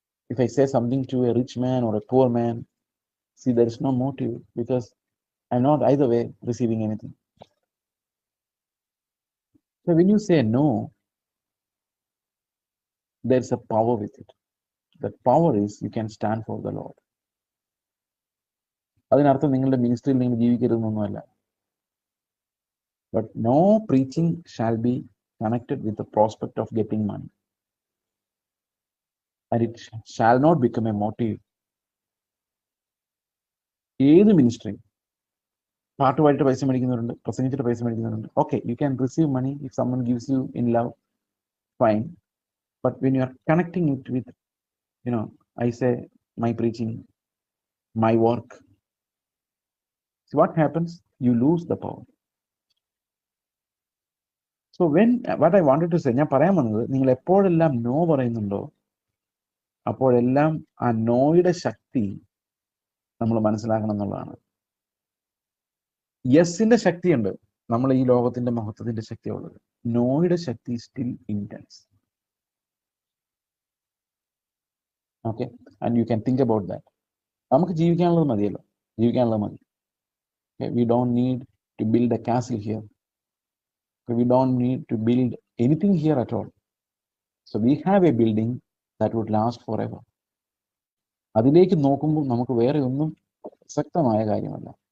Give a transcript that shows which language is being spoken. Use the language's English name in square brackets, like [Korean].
[English] If I say something to a rich man or a poor man, see, there is no motive, because I'm not either way receiving anything. So when you say no, there's a power with it. That power is you can stand for the Lord. [Malayalam] അതിനർത്ഥം നിങ്ങളുടെ മിനിസ്ട്രിയിൽ നിങ്ങൾ ജീവിക്കരുതെന്നൊന്നുമല്ല. [English] But no preaching shall be connected with the prospect of getting money, and it shall not become a motive. [Malayalam] ഏത് ministry, പാട്ടുപാടിയിട്ട് പൈസ മേടിക്കുന്നവരുണ്ട്, പ്രസംഗിച്ചിട്ട് പൈസ മേടിക്കുന്നവരുണ്ട്. [English] Okay, you can receive money if someone gives you in love, fine. But when you are connecting it with, I say my preaching, my work, so what happens? You lose the power. So what I wanted to say, [Malayalam] ഞാൻ പറയാൻ വന്നത്, നിങ്ങൾ എപ്പോഴെല്ലാം no പറയുന്നുണ്ടോ അപ്പോഴെല്ലാം ആ നോയുടെ ശക്തി നമ്മൾ മനസ്സിലാക്കണം എന്നുള്ളതാണ്. യെസിന്റെ ശക്തിയുണ്ട്, നമ്മൾ ഈ ലോകത്തിന്റെ മഹത്വത്തിന്റെ ശക്തിയുള്ളത്. നോയുടെ ശക്തി [English] Still intense. Okay, and you can think about that. [Malayalam] നമുക്ക് ജീവിക്കാനുള്ളത് മതിയല്ലോ, ജീവിക്കാനുള്ളത് മതി. [English] We don't need to build a castle here. We don't need to build anything here at all. So we have a building that would last forever. [Malayalam] അതിലേക്ക് നോക്കുമ്പോൾ നമുക്ക് വേറെ ഒന്നും ശക്തമായ കാര്യമല്ല.